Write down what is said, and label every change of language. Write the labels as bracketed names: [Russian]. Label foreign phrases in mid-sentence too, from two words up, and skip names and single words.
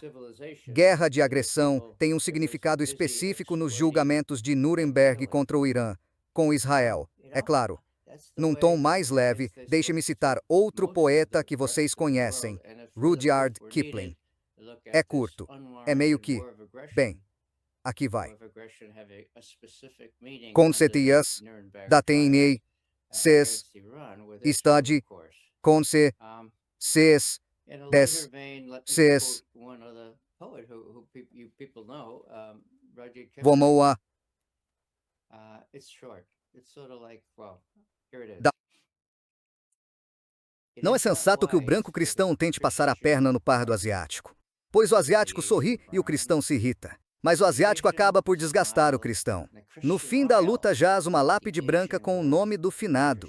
[Portuguese] Guerra de agressão tem um significado específico nos julgamentos de Nuremberg contra o Irã, com Israel, é claro. Num tom mais leve, deixe-me citar outro poeta que vocês conhecem, Rudyard Kipling. É curto, é meio que, bem, aqui vai. Concetias, dateinei, ses, study, conce, ses, des, ses, vomoa, da. Não é sensato que o branco cristão tente passar a perna no pardo asiático, pois o asiático sorri e o cristão se irrita. Mas o asiático acaba por desgastar o cristão. No fim da luta jaz uma lápide branca com o nome do finado.